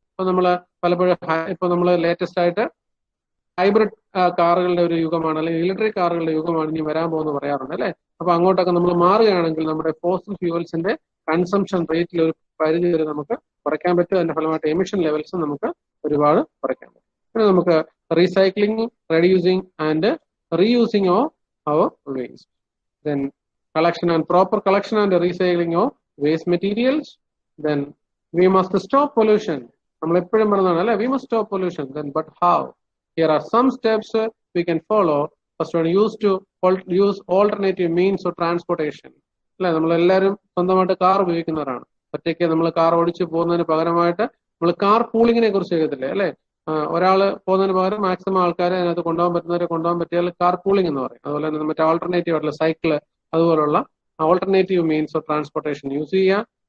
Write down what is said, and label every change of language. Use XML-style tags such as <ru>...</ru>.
<ml>അപ്പൊ നമ്മൾ പലപ്പോഴും ഇപ്പൊ നമ്മൾ ലേറ്റസ്റ്റ് ആയിട്ട് ഹൈബ്രിഡ് കാറുകളുടെ ഒരു യുഗമാണ്, അല്ലെങ്കിൽ ഇലക്ട്രിക് കാറുകളുടെ യുഗമാണ് ഇനി വരാൻ പോകുന്നത് പറയാറുണ്ട് അല്ലെ. അപ്പൊ അങ്ങോട്ടൊക്കെ നമ്മൾ മാറുകയാണെങ്കിൽ നമ്മുടെ ഫോസിൽ ഫ്യൂവൽസിന്റെ കൺസംഷൻ റേറ്റിൽ ഒരു പരിധി വരെ നമുക്ക് കുറയ്ക്കാൻ പറ്റും. അതിന്റെ ഫലമായിട്ട് എമിഷൻ ലെവൽസ് നമുക്ക് ഒരുപാട് കുറയ്ക്കാൻ പറ്റും. പിന്നെ നമുക്ക്</ml> <en>Recycling, reducing and reusing of our waste, then collection and proper collection and recycling of waste materials, then we must stop pollution.</en> <ml>നമ്മൾ എപ്പോഴും പറഞ്ഞതാണ് അല്ലെ,</ml> <en>we must stop pollution. Then but how? Here are some steps we can follow. First one, use alternative means of transportation.</en> <ml>അല്ലെ, നമ്മളെല്ലാവരും സ്വന്തമായിട്ട് car ഉപയോഗിക്കുന്നവരാണ്. ഒറ്റയ്ക്ക് നമ്മൾ കാർ ഓടിച്ച് പോകുന്നതിന് പകരമായിട്ട് നമ്മൾ കാർ പൂളിങ്ങിനെ കുറിച്ച് കേൾക്കത്തില്ലേ അല്ലെ. ഒരാള് പോകുന്നതിന് പകരം മാക്സിമം ആൾക്കാരെ അതിനകത്ത് കൊണ്ടുപോകാൻ പറ്റുന്നവരെ കൊണ്ടുപോകാൻ പറ്റിയാൽ കാർ പൂളിംഗ് എന്ന് പറയും. അതുപോലെ തന്നെ മറ്റേ ആൾട്ടർനേറ്റീവ് ആയിട്ടുള്ള സൈക്കിള് അതുപോലുള്ള alternative means of transportation use ചെയ്യുക.</ml>